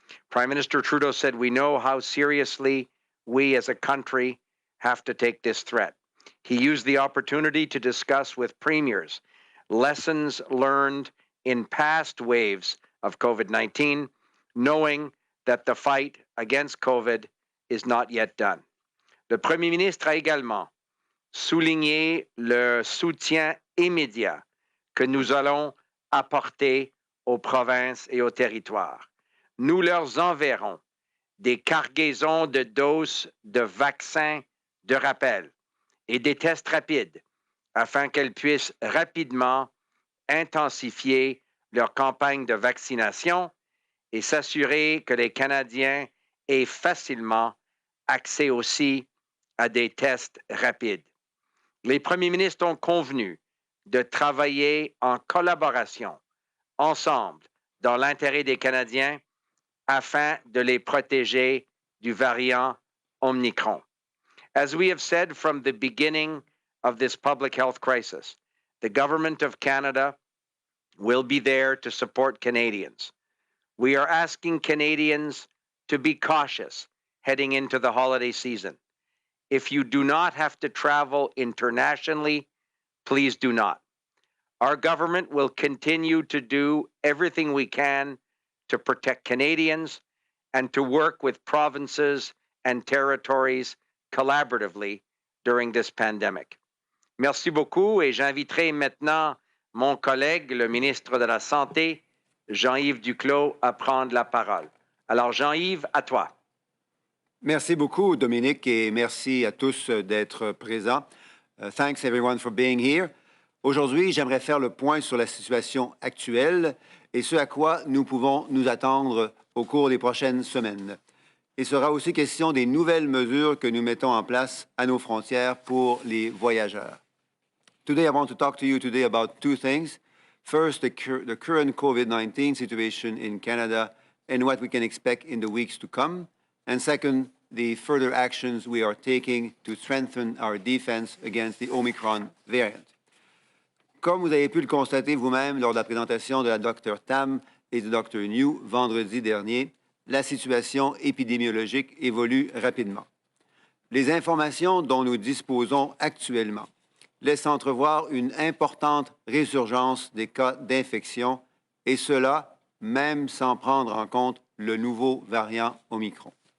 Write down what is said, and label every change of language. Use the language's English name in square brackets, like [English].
[English] Prime Minister Trudeau said, "We know how seriously we as a country have to take this threat." He used the opportunity to discuss with premiers lessons learned in past waves of COVID-19, knowing that the fight against COVID is not yet done. [French] Le Premier ministre a également souligné le soutien immédiat que nous allons apporter aux provinces et aux territoires. Nous leur enverrons des cargaisons de doses de vaccins de rappel et des tests rapides afin qu'elles puissent rapidement intensifier leur campagne de vaccination et s'assurer que les Canadiens aient facilement accès aussi à des tests rapides. Les premiers ministres ont convenu de travailler en collaboration, ensemble, dans l'intérêt des Canadiens, afin de les protéger du variant Omicron. [English] As we have said from the beginning of this public health crisis, the Government of Canada will be there to support Canadians. We are asking Canadians to be cautious heading into the holiday season. If you do not have to travel internationally, please do not. Our government will continue to do everything we can to protect Canadians and to work with provinces and territories collaboratively during this pandemic. [French] Merci beaucoup et j'inviterai maintenant mon collègue, le ministre de la Santé, Jean-Yves Duclos, à prendre la parole. Alors Jean-Yves, à toi. Merci beaucoup, Dominique, et merci à tous d'être présents. [English] Thanks everyone for being here. [French] Aujourd'hui, j'aimerais faire le point sur la situation actuelle et ce à quoi nous pouvons nous attendre au cours des prochaines semaines. Il sera aussi question des nouvelles mesures que nous mettons en place à nos frontières pour les voyageurs. [English] Today, I want to talk to you today about two things. First, the current COVID-19 situation in Canada and what we can expect in the weeks to come. And second, the further actions we are taking to strengthen our defense against the Omicron variant. [French] Comme vous avez pu le constater vous-même lors de la présentation de la Dr Tam et du Dr New vendredi dernier, la situation épidémiologique évolue rapidement. Les informations dont nous disposons actuellement laissent entrevoir une importante résurgence des cas d'infection, et cela même sans prendre en compte le nouveau variant Omicron.